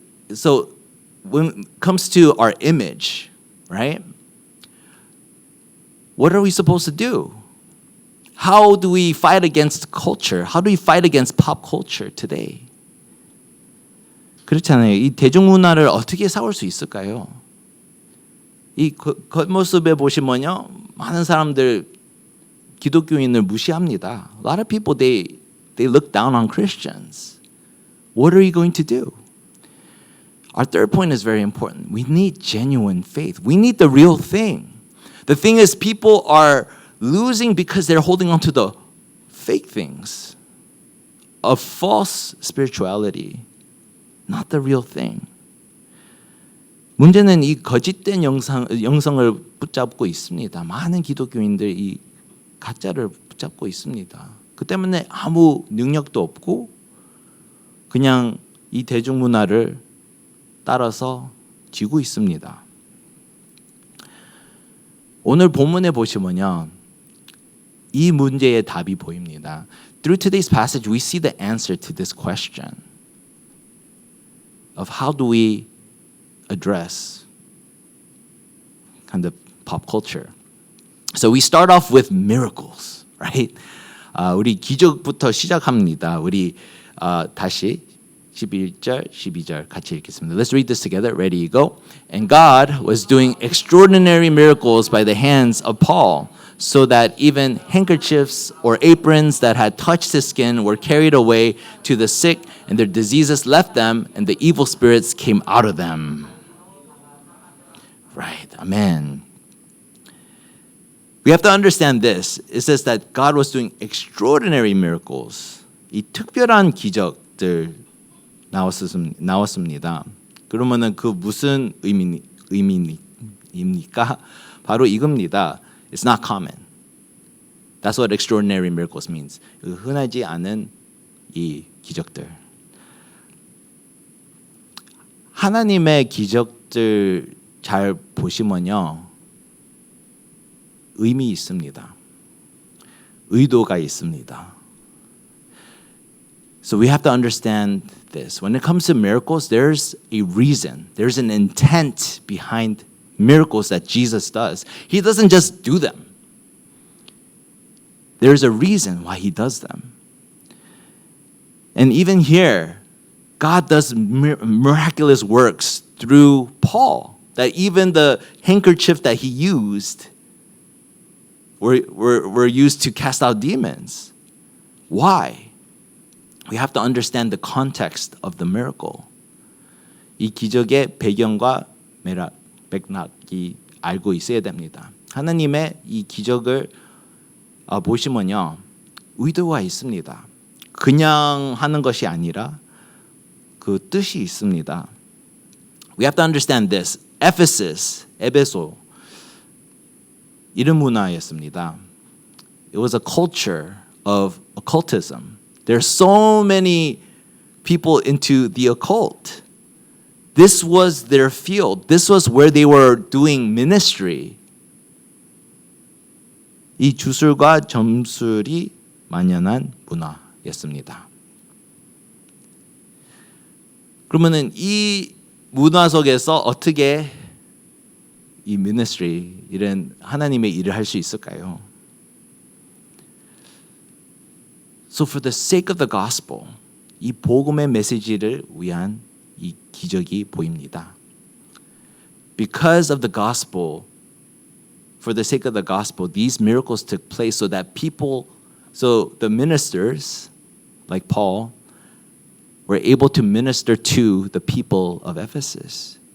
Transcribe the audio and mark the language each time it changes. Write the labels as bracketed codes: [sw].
[en] So when it comes to our image, right? what are we supposed to do? How do we fight against culture? How do we fight against pop culture today? [ko] 그렇잖아요. 이 대중문화를 어떻게 싸울 수 있을까요? 이 겉모습에 보시면요, 많은 사람들 기독교인을 무시합니다. [en] A lot of people they look down on Christians. What are you going to do? Our third point is very important. We need genuine faith. We need the real thing. The thing is, people are losing because they're holding on to the fake things of false spirituality, not the real thing. [ko] 문제는 이 거짓된 영성을 붙잡고 있습니다. 많은 기독교인들 이 가짜를 붙잡고 있습니다. 그 때문에 아무 능력도 없고 그냥 이 대중문화를 따라서 지고 있습니다. 오늘 본문에 보시면요, 이 문제의 답이 보입니다. [en] Through today's passage, we see the answer to this question of how do we address kind of pop culture. So we start off with miracles, right? [ko] 우리 기적부터 시작합니다. 우리 다시 11절, 12절 같이 읽겠습니다. [en] Let's read this together. Ready, go. And God was doing extraordinary miracles by the hands of Paul, so that even handkerchiefs or aprons that had touched his skin were carried away to the sick, and their diseases left them, and the evil spirits came out of them. Right, amen. We have to understand this. It says that God was doing extraordinary miracles. [ko] 이 특별한 기적들 나왔습니다. 그러면은 그 무슨 의미입니까? 바로 이겁니다. [en] It's not common. That's what extraordinary miracles means. [ko] 흔하지 않은 이 기적들. 하나님의 기적들 잘 보시면요, 의미 있습니다. 의도가 있습니다. [en] So we have to understand this. When it comes to miracles, there's a reason. There's an intent behind miracles that Jesus does. He doesn't just do them. There's a reason why he does them. And even here, God does miraculous works through Paul. That even the handkerchief that he used were used to cast out demons. Why? We have to understand the context of the miracle. [ko] 이 기적의 배경과 맥락이 알고 있어야 됩니다. 하나님의 이 기적을 보시면요, 의도가 있습니다. 그냥 하는 것이 아니라 그 뜻이 있습니다. [en] We have to understand this. [ko] Ephesus, 에베소, 이런 문화였습니다. [en] It was a culture of occultism. There's so many people into the occult. This was their field. This was where they were doing ministry. [ko] 이 주술과 점술이 만연한 문화였습니다. 그러면은 이 문화 속에서 어떻게 이 ministry, 이런 하나님의 일을 할 수 있을까요? [en] So for the sake of the gospel, [ko] 이 복음의 메시지를 위한 이 기적이 보입니다. [en] Because of the gospel, for the sake of the gospel, these miracles took place so that people, so the ministers, like Paul, were able to minister to the people of Ephesus.